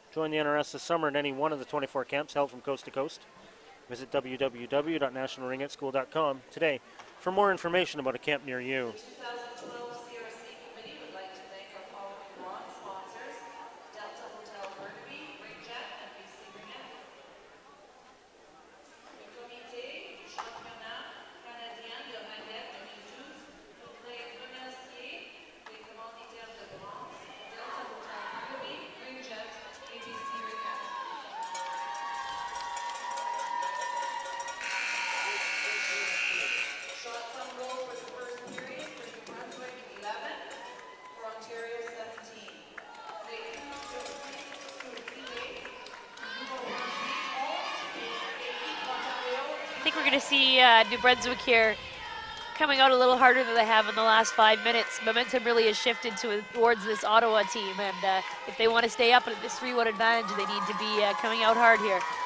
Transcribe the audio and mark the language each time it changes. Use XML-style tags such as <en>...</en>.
<en>Join the NRS this summer at any one of the 24 camps held from coast to coast. Visit www.nationalringetteschool.com today for more information about a camp near you. 2012 CRC committee would like to thank our following bronze sponsors: Delta Hotel Burnaby, Ringjet, and BC Ringette.</en> <fr>Le comité du championnat canadien de ringette 2012 voudrait remercier les commanditaires de bronze, Delta Hotel Burnaby, Ringjet, et BC Ringette.</fr> <en>Shots on goal for the first period for New Brunswick 11, for Ontario 17.</en> <fr>Les coups sur filet, numéro 18, équipe Ontario.</fr> <en>I think we're going to see New Brunswick here coming out a little harder than they have in the last 5 minutes. Momentum really has shifted towards this Ottawa team, and if they want to stay up at this 3-1 advantage, they need to be coming out hard here.</en>